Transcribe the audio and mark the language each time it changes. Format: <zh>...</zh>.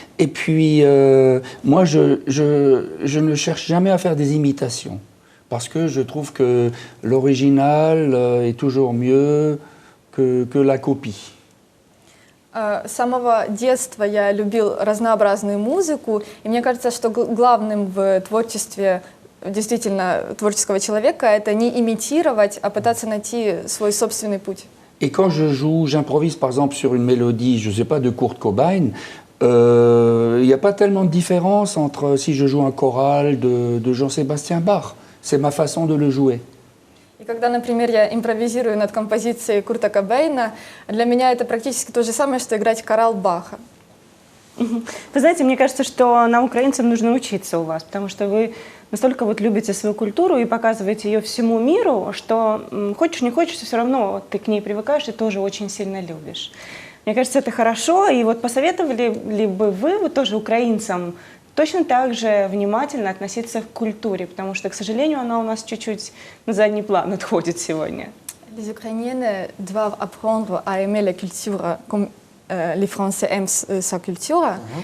<fr>Et puis, moi, je ne cherche jamais à faire des imitations. Parce que je trouve que l'original est toujours mieux que la copie.</fr> <ru>С самого детства я любил разнообразную музыку, и мне кажется, что главным в творчестве действительно творческого человека это не имитировать, а пытаться найти свой собственный путь.</ru> <fr>Et quand j'improvise par exemple sur une mélodie, je ne sais pas, de Kurt Cobain, il n'y a pas tellement de différence entre si je joue un choral de Jean-Sébastien Bach. C'est ma façon de le jouer.</fr> <ru>И когда, например, я импровизирую над композицией Курта Кобейна, для меня это практически то же самое, что играть хорал Баха. Вы знаете, мне кажется, что нам, украинцам, нужно учиться у вас, потому что вы настолько вот любите свою культуру и показываете ее всему миру, что хочешь не хочешь, все равно ты к ней привыкаешь и тоже очень сильно любишь. Мне кажется, это хорошо, и вот посоветовали ли бы вы вот тоже украинцам точно так же внимательно относиться к культуре, потому что, к сожалению, она у нас чуть-чуть на задний план отходит сегодня.</ru> <fr>Les Ukrainiens doivent apprendre à aimer la culture comme les Français aiment sa culture.</fr>